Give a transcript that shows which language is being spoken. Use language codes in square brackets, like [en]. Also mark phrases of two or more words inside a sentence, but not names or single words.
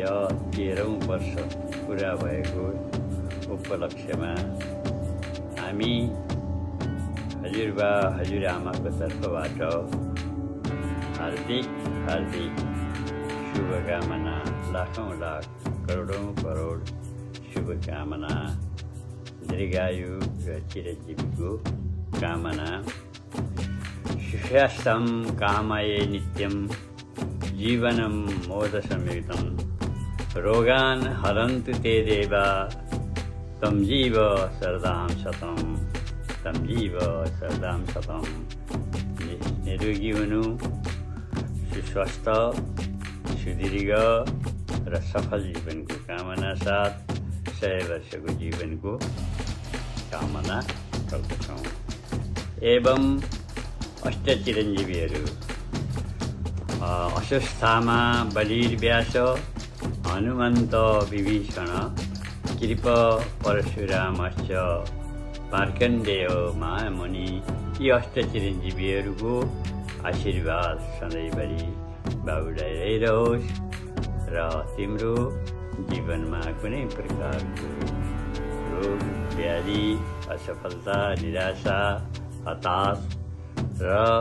[ne] 13औं वर्ष पूरा भएको उपलक्ष्यमा हामी हजुरबा हजुरआमाको तर्फबाट हार्दिक हार्दिक शुभकामना, लाखौं लाख करोडौं करोड शुभकामना, दीर्घायु र चिरजीवीको कामना। [sa] सुस्वास्थ्यं कामये नित्यं जीवनं मोदसंयुतं रोगान् हरन्तु ते देवा तं जीव शरदां शतं तं जीव शरदां शतं। [ne] निरोगी हुनु, सुस्वस्थ, सुदीर्घ र सफल जीवनको कामना साथ 100 वर्षको जीवनको कामना गर्दछौँ। [sa] एवं अष्टचिरञ्जीवीहरू अश्वस्थामा बलिर्व्यास हनुमन्त विभीषण कृप परशुरामश्च मार्कण्डेय महामुनि, [ne] यी अष्टचिरञ्जीवीहरूको आशीर्वाद सधैँभरि बाबुलाई रहिरहोस् र तिम्रो जीवनमा कुनै प्रकारको रोग व्याधि, असफलता, निराशा, हताश र